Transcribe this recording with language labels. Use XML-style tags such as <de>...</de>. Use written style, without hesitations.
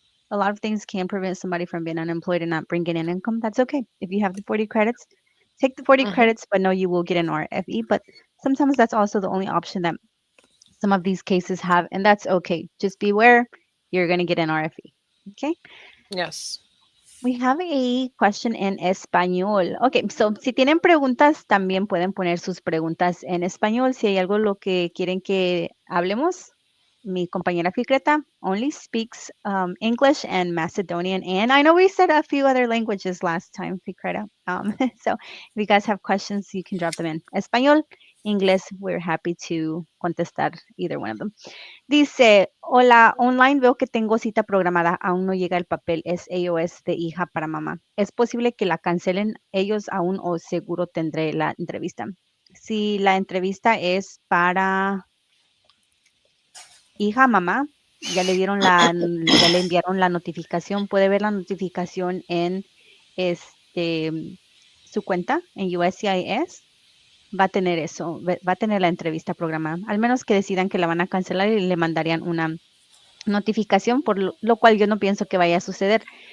<en>A lot of things can prevent somebody from being unemployed and not bringing in income. That's okay. If you have the 40 credits, take the 40 Hmm. credits, but no, you will get an RFE. But sometimes that's also the only option that some of these cases have, and that's okay. Just beware, you're going to get an RFE. Okay. Yes. We have a question</en> <es>en español.</es> <en>Okay, so</en> <es>si tienen preguntas, también pueden poner sus preguntas en español. Si hay algo lo que quieren que hablemos, mi compañera Fikreta</es> <en>only speaks English and Macedonian. And I know we said a few other languages last time, Fikreta. So if you guys have questions, you can drop them in Español, English. We're happy to contestar either one of them.</en> <es>Dice, hola, online veo que tengo cita programada, aún no llega el papel, es AOS de hija para mamá. ¿Es posible que la cancelen ellos aún o seguro tendré la entrevista? Si la entrevista es para hija, mamá, ya le enviaron la notificación, puede ver la notificación en este su cuenta en USCIS, va a tener eso, va a tener la entrevista programada, al menos que decidan que la van a cancelar y le mandarían una notificación, por lo cual yo no pienso que vaya a suceder.</es>